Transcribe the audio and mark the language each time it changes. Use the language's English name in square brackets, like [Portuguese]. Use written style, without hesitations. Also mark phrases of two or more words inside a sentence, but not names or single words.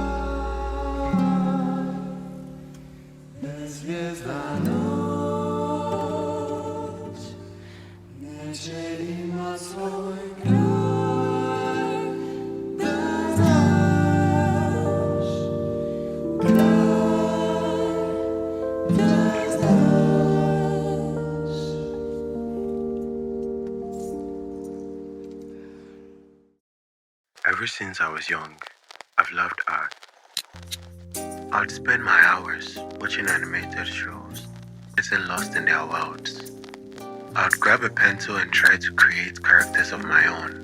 [Croatian] bezvijezda noć neće imat svoj kraj, da znaš, kraj, da znaš. [English] Ever since I was young, I've loved art. I'd spend my hours watching animated shows, getting lost in their worlds. I'd grab a pencil and try to create characters of my own.